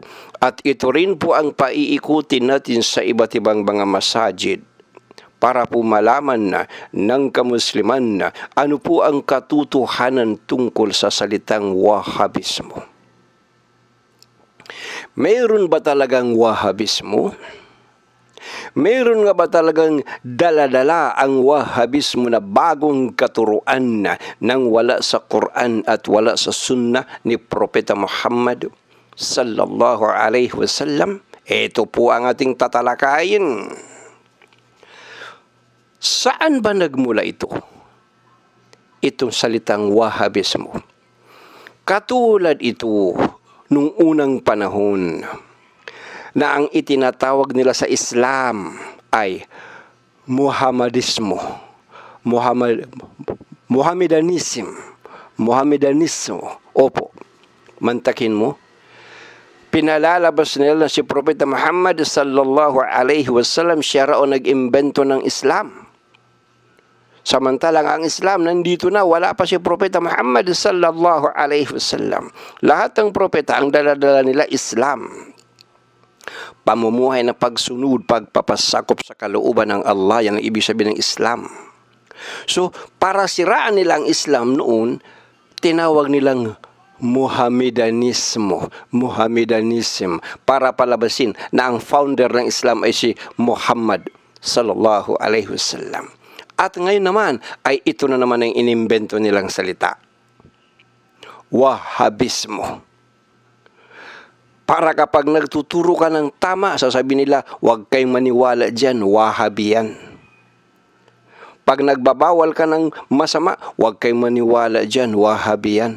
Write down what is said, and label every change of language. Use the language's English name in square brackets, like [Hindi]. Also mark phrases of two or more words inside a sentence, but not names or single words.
[Filipino] At ito rin po ang paiikutin natin sa iba't ibang mga masajid para po malaman na ng kamusliman na ano po ang katotohanan tungkol sa salitang Wahhabismo. Mayroon ba talagang Wahhabismo? Mayroon nga ba talagang daladala ang Wahhabismo na bagong katuruan na nang wala sa Quran at wala sa Sunnah ni Propeta Muhammad [Arabic] صلى الله عليه وسلم? [Filipino] Ito po ang ating tatalakayin. Saan ba nagmula ito? Itong salitang Wahhabismo. Katulad ito nung unang panahon na ang itinatawag nila sa Islam ay Muhammadismo. Muhammadanismo. Opo, mantakin mo. Pinalalabas nila na si Propeta Muhammad [Arabic] صلى الله عليه وسلم [Filipino] siya raw nag-imbento ng Islam. Samantalang ang Islam nandito na, wala pa si Propeta Muhammad [Arabic] صلى الله عليه وسلم. [Filipino] Lahat ng propeta ang dala-dala nila Islam. Pamumuhay na pagsunod, pagpapasakop sa kalooban ng Allah, yan ang ibig sabihin ng Islam. So, para siraan nila ang Islam noon, tinawag nilang Muhammadanism, para palabasin na ang founder ng Islam ay si Muhammad [Arabic] صلى الله عليه وسلم. [Filipino] At ngayon naman ay ito na naman ang inimbento nilang salita. Wahhabismo. Para kapag nagtuturo ka ng tama, sasabihin nila, huwag kayong maniwala dyan, Wahhabi yan. Pag nagbabawal ka ng masama, huwag kayong maniwala dyan, Wahhabi yan.